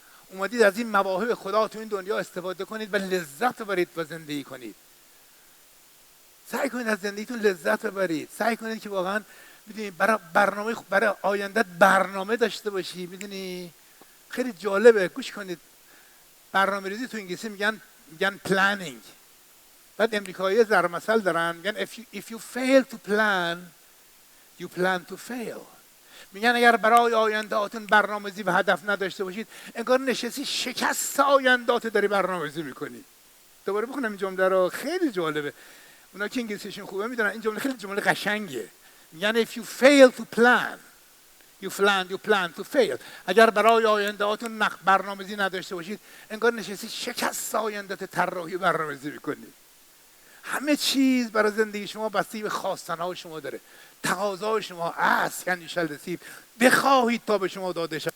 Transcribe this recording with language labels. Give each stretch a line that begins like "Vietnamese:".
Persian: اومدید از این مواهب خدا تو این دنیا استفاده کنید و لذت ببرید و زندگی کنید. سعی کنید از زندگیتون لذت ببرید. سعی کنید که واقعا میدونی برای آیندت برنامه داشته باشی. میدونی خیلی جالبه، گوش کنید. برنامه ریزی تو انگلیسی میگن planning. بعد امریکایی ضرب مثل دارن میگن
English: if you fail to plan you plan to fail.
Persian: میگن اگر برای آیندهاتون برنامه‌ریزی و هدف نداشته باشید انگار نشستی شکست آیندهات داری برنامه‌ریزی میکنی. دوباره بخونم این جمله رو، خیلی جالبه. اونا که انگلیسیشون خوبه میدونن این جمله خیلی جمله قشنگه. میگن
English: if you fail to plan you plan to fail.
Persian: اگر برای آیندهاتون برنامه‌ریزی نداشته باشید انگار نشستی شکست آیندهات طراحی برنامه‌ریزی میکنی. همه چیز برای زندگی شما بستگی به خواستن‌های شما داره. تقاضای شما است یعنی شل رسید. بخواهید تا به شما داده شود.